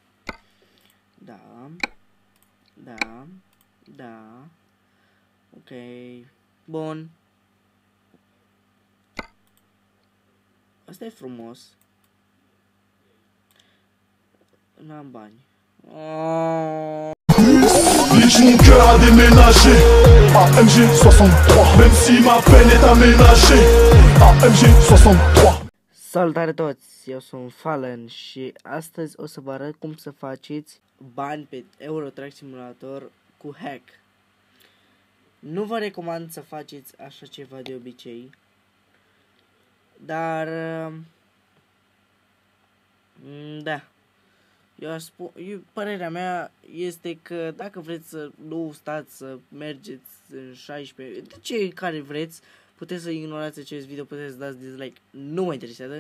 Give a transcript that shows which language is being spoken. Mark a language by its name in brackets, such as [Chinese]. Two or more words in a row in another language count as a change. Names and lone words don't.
[Romanian] Da. Ok. Bun. Asta e frumos. N-am bani. [French] Lich mon cœur a déménagé AMG 63. Même si ma peine est aménagée AMG 63. [Romanian] Salutare toți, eu sunt Fallen și astăzi o să vă arăt cum să faceți bani pe Euro Truck Simulator cu hack. Nu vă recomand să faceți așa ceva de obicei, dar da, părerea mea este că dacă vreți să nu stați să mergeți în 16, de cei care vreți, puteți să ignorați acest video, puteți să dați dislike, nu mă interesează.